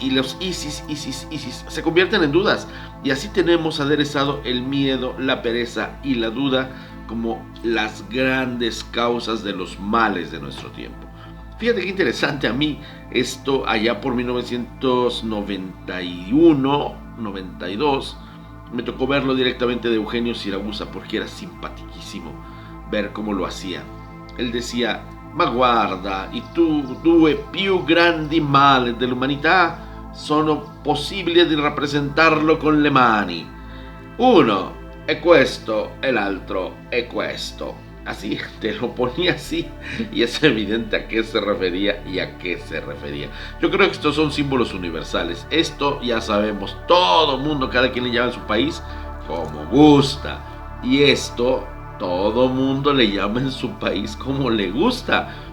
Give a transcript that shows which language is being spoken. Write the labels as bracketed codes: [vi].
[es] Y los isis se convierten en dudas, y así tenemos aderezado el miedo, la pereza y la duda como las grandes causas de los males de nuestro tiempo. Fíjate qué interesante, a mí esto allá por 1991, 92, me tocó verlo directamente de Eugenio Siragusa, porque era simpaticísimo ver cómo lo hacía. Él decía, [it] ma guarda, i due più grandi mali dell'umanità sono possibili di rappresentarlo con le mani. Uno è questo e l'altro è questo. [es] Así, te lo ponía así, y es evidente a qué se refería y a qué se refería. Yo creo que estos son símbolos universales. Esto ya sabemos, todo mundo, cada quien le llama en su país como gusta. Y esto, todo mundo le llama en su país como le gusta.